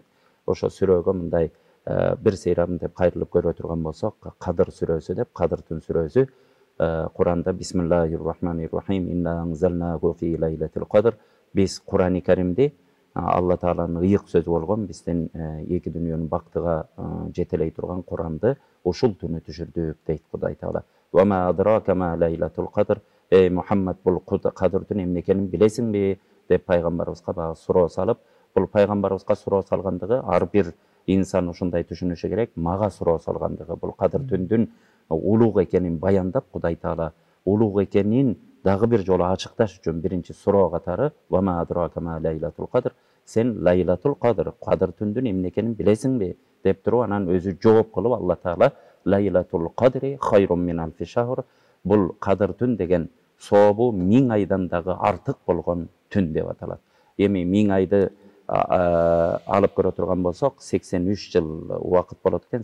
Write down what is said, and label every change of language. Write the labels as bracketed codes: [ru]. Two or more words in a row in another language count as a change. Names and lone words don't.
[ky] Ошо сүрөгө мындай бир сейрам деп кайрылып көрө турган болсок, Кадыр сүрөсү деп, Кадыр түн сүрөсү Куранда [ar] بسم الله الرحمن الرحيم إنا أنزلناه في ليلة القدر. [ky] Биз Курани Каримди Алла Тааланын ыйык сөзү болгон, биздин эки дүйнөнүн бактыга жетелей турган Куранды ушул түнү түшүрдүк дейт Кудай Таала. [ar] وما أدراك ما ليلة القدر. [ky] Эй Мухаммад, бул кадыр түн эмне экенин билесиңби деп пайгамбарыбызга багы суроо салып, бул пайгамбарыбызга суроо салгандыгы ар бир инсан ушундай түшүнүшү керек, мага суроо салгандыгы, бул кадыр түндүн улуг экенин баяндап, Кудай Таала улуг экенин дагы бир жолу ачыкташ үчүн биринчи суроо катары [ar] وما أدراك ما ليلة القدر, [ky] сен [ar] ليلة القدر, [ky] кадыр түндүн эмне экенин билесиңби деп туруп, анан өзү жооп кылып Алла Таала [ar] ليلة القدر خير من ألف شهر, [ky] бул кадыр түн деген сообу 1000 айдан дагы артык болгон түн деп аталат. Эми 1000 айды алып көрө турган болсок, 83 жыл убакыт болот экен.